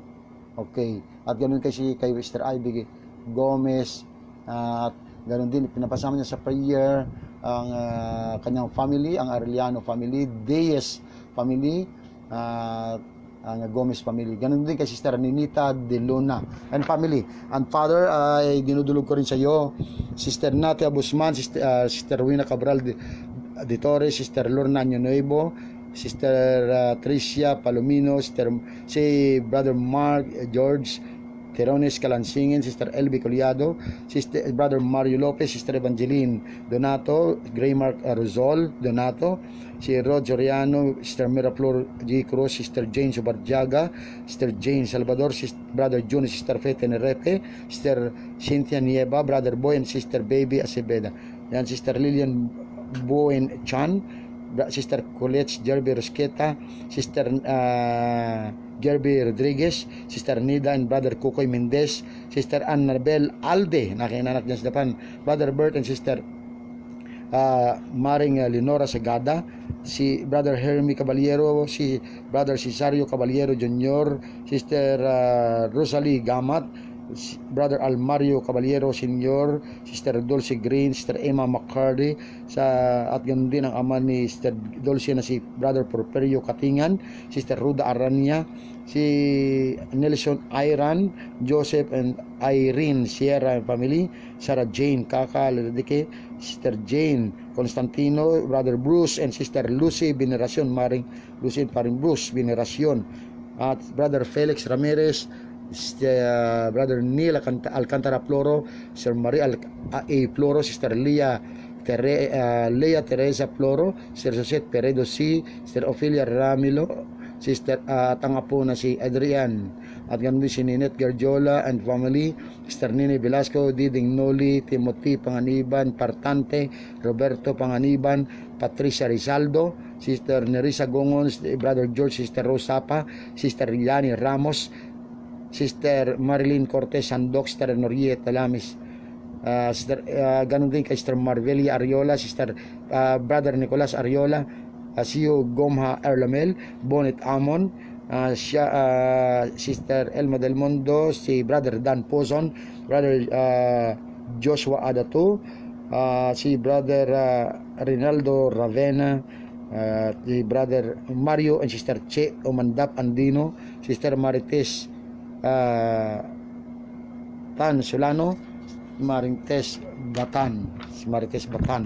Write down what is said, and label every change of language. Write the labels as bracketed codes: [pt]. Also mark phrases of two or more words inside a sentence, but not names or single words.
[tl] Okay. At ganoon kay Mr. Ivy Gomez, at ganoon din pinapasama niya sa prayer ang kanyang family, ang Arellano family, Deyes family, ang Gomez family. Ganun din kay Sister Ninita De Luna [en] and family. [tl] And Father, ay dinudulog ko rin sa iyo Sister Natia Busman, Sister Wina Cabral de Torres, Sister Lorna Nuevo, Sister Tricia Palomino, si Brother Mark George Terones Calansingin, Sister Elby Collado, Sister Brother Mario Lopez, Sister Evangeline Donato, Graymark Rosol Donato, si Rod Soriano, Sister Miraflor G. Cruz, Sister Jane Subarjaga, Sister Jane Salvador, Brother June, Sister Fete Nerepe, Sister Cynthia Nieva, Brother Boy, and Sister Baby Acebeda. Yan, Sister Lilian Bowen Chan, Sister Colette Jerby Rosqueta, Sister Gerby Rodriguez, Sister Nida and Brother Kukoy Mendez, Sister Annabel Alde, nakinanak niya sa Japan, Brother Bert and Sister Maring Leonora Sagada, si Brother Hermie Caballero, si Brother Cesario Caballero Jr., Sister Rosalie Gamat, Brother Almario Caballero Sr., Sister Dulce Green, Sister Emma McCarty, at ganoon din ang ama ni Sister Dulce na si Brother Porperio Katingan, Sister Ruda Aranya, si Nelson Iran, Joseph and Irene Sierra [en] and family, [tl] Sarah Jane Kaka Ledeke, Sister Jane Constantino, Brother Bruce and Sister Lucy Veneracion, Maring Lucy and Paring Bruce Veneracion, at Brother Felix Ramirez, Brother Neil Alcantara Floro, Sister Marie A. Floro, Sister Leah Teresa Floro, Sister Josette Peredo C, Sister Ophelia Ramilo, Sister tangapo na si Adrian, at ganoon din si Ninette Garjola [en] and family, [tl] Sister Nini Velasco, Diding Noli, Timothy Panganiban Partante, Roberto Panganiban, Patricia Rizaldo, Sister Nerissa Gongon, Brother George, Sister Rosapa, Sister Yani Ramos, Sister Marilyn Cortez Sandok, Sister Norieta Lamis, Sister ganun din kay Sister Marvelia Ariola, Sister Brother Nicolas Ariola, Sio Gomha Erlamel, Bonnet Amon, Sister Elma Del Mundo, si Brother Dan Pozon, Brother Joshua Adato, si Brother Rinaldo Ravena, si Brother Mario and Sister Che Omandap Andino, Sister Marites Tan Solano, Marites Batan, si Marites Batan.